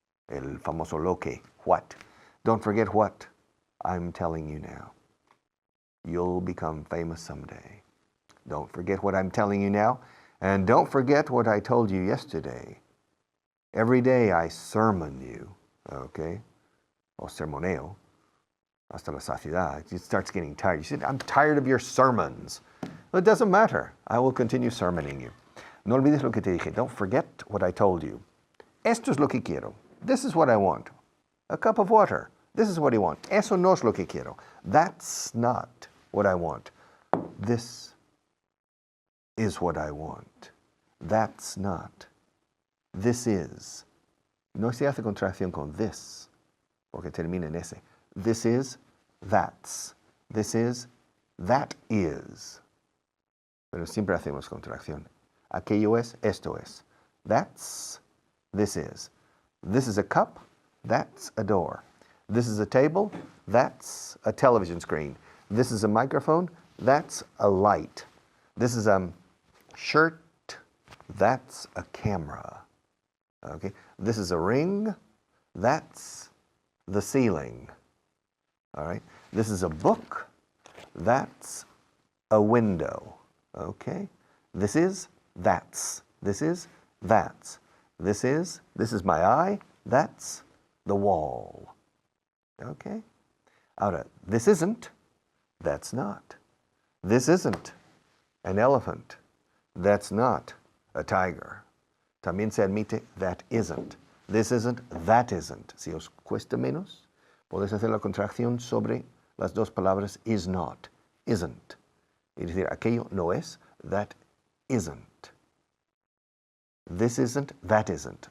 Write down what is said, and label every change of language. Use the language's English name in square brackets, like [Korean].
[Spanish] El famoso lo que. [English] What. Don't forget what I'm telling you now. You'll become famous someday. Don't forget what I'm telling you now, and don't forget what I told you yesterday. Every day I sermon you, okay? [Spanish] O sermoneo, hasta la saciedad. [English] It starts getting tired. You said, I'm tired of your sermons. Well, it doesn't matter. I will continue sermoning you. [Spanish] No olvides lo que te dije. [English] Don't forget what I told you. [Spanish] Esto es lo que quiero. [English] This is what I want. A cup of water. This is what I want. [Spanish] Eso no es lo que quiero. [English] That's not what I want. This is what I want. That's not. This is. [Spanish] No se hace contracción con this, porque termina en ese. [English] This is, that's. This is, that is. [Spanish] Pero siempre hacemos contracción. Aquello es, esto es. [English] That's, this is. This is a cup, that's a door. This is a table, that's a television screen. This is a microphone, that's a light. This is a shirt, that's a camera. Okay? This is a ring, that's the ceiling. All right? This is a book, that's a window. Okay? This is, that's. This is, that's. This is my eye, that's the wall. Okay? Ahora, this isn't, that's not. This isn't an elephant, that's not a tiger. [Spanish] También se admite [English] that isn't. This isn't, that isn't. [Spanish] Si os cuesta menos, podéis hacer la contracción sobre las dos palabras is not, isn't. Es decir, aquello no es, [English] that isn't. This isn't, that isn't.